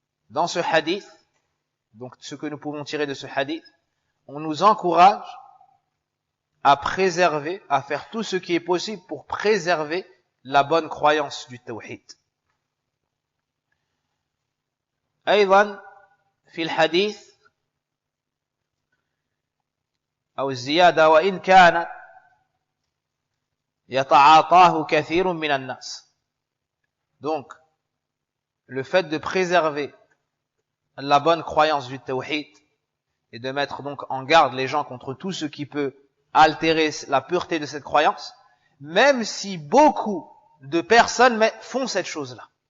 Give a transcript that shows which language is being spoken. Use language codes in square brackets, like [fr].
[fr] Dans ce hadith, donc ce que nous pouvons tirer de ce hadith, on nous encourage à préserver, à faire tout ce qui est possible pour préserver la bonne croyance du tawhid. [ar] أيضا في الحديث أو الزيادة وإن كانت يتعاطاه كثير من الناس. [fr] Donc, le fait de préserver la bonne croyance du tawhid et de mettre donc en garde les gens contre tout ce qui peut altérer la pureté de cette croyance, même si beaucoup de personnes font cette chose-là.